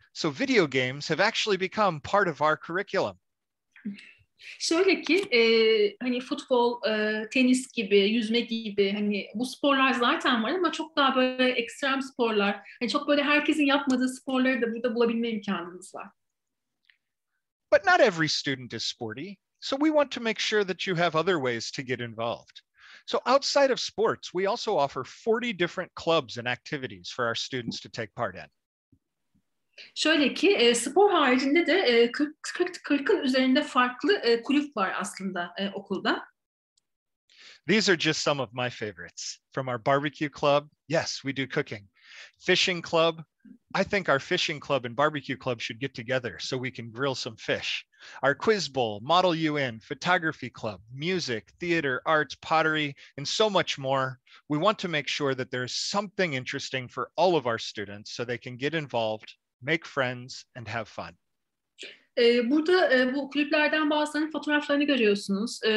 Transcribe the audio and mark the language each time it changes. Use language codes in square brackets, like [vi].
[en] So video games have actually become part of our curriculum. [tr] Şöyle ki hani futbol, tenis gibi, yüzme gibi hani bu sporlar zaten var ama çok daha böyle ekstrem sporlar, hani çok böyle herkesin yapmadığı sporları da burada bulabilme imkanımız var. [en] But not every student is sporty. So we want to make sure that you have other ways to get involved. So outside of sports, we also offer 40 different clubs and activities for our students to take part in. [tr] Şöyle ki spor haricinde de 40'ın üzerinde farklı kulüp var aslında okulda. [en] These are just some of my favorites. From our barbecue club, yes, we do cooking. Fishing club, I think our fishing club and barbecue club should get together so we can grill some fish. Our quiz bowl, Model UN, photography club, music, theater, arts, pottery, and so much more. We want to make sure that there's something interesting for all of our students so they can get involved, make friends, and have fun. [tr] Burada bu kulüplerden bazılarının fotoğraflarını görüyorsunuz.